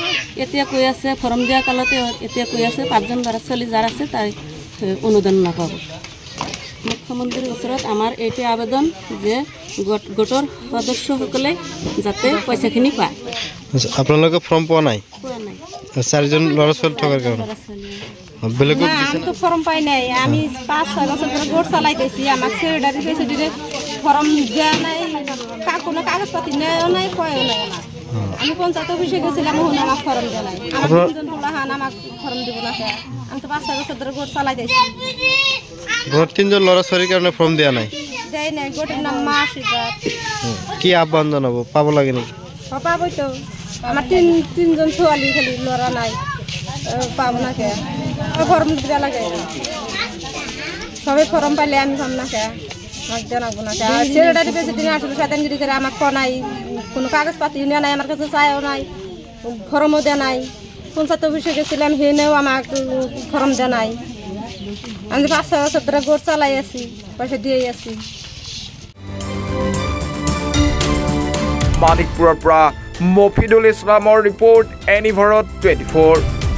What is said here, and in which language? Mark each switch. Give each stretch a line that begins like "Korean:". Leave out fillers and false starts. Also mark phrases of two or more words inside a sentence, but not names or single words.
Assamese: এতিয়া কৈ আছে ফৰ্ম দিয়া কালতে এতিয়া কৈ আছে 5জন ল'ৰা ছোৱালী যাৰ আছে তাৰ অনুদান নাপাব। মুখ্যমন্ত্ৰীৰ ওচৰত আমাৰ এইটো আবেদন যে গোটৰ সদস্যসকলে যাতে পইচাখিনি পায়। আপোনালোকে ফৰ্ম পোৱা নাই? 4জন ল'ৰা ছোৱালী থকাৰ কাৰণে বেলেগক
Bangla: আমতো ফর্ম পাই নাই। আমি 5-6 বছর ধরে গোট চালাই দিয়েছি, আমার সেক্রেটারি প্রেসিডেন্টে ফর্ম দেওয়া নাই, কোনো কাগজপাতি নেওয়া নাই, কয়ও নাই। আমি পঞ্চায়েত অফিসে গেছিলাম, ওখানে আমার ফর্ম দেওয়া নাই। আমার 3জন পোলাহান আমাকে ফর্ম দিব না। আমি তো 5-6 বছর ধরে গোট চালাই দিয়েছি।
Assamese: 3জন ল'ৰা ছোৱালীৰ কাৰণে ফৰ্ম দিয়া নাই?
Bangla: দেয় নাই। গোটের নাম মা আশীর্বাদ।
Assamese: কি আহ্বান জনাব? পাব লাগে নাকি?
Bangla: পাবই তো। আমার 3জন ছোৱালী খালি, ল'ৰা নাই, পাব না কে ফর্ম দেওয়া লাগে। সবাই ফর্ম পাইলে আমি পাম না কে, আমাকে জানাবো না কে। সেক্রেটারি প্রেসিডেন্ট আসলে শতাঙ্গিরি করে আমাকে ক নাই, কোনো কাগজপাতি নেওয়া নাই, আমার কাছে চাইও নাই, ফর্মও দেওয়া নাই। পঞ্চায়েত অফিসে গেছিলাম, হেনেও আমাকে ফর্ম দেওয়া নাই। আমি 5-6 বছর ধরে গোট চালাই আছি, পয়সা দিয়েই আছি।
Assamese: মানিকপুৰৰ পৰা মফিদুল ইছলামৰ ৰিপৰ্ট, এনি ভাৰত 24।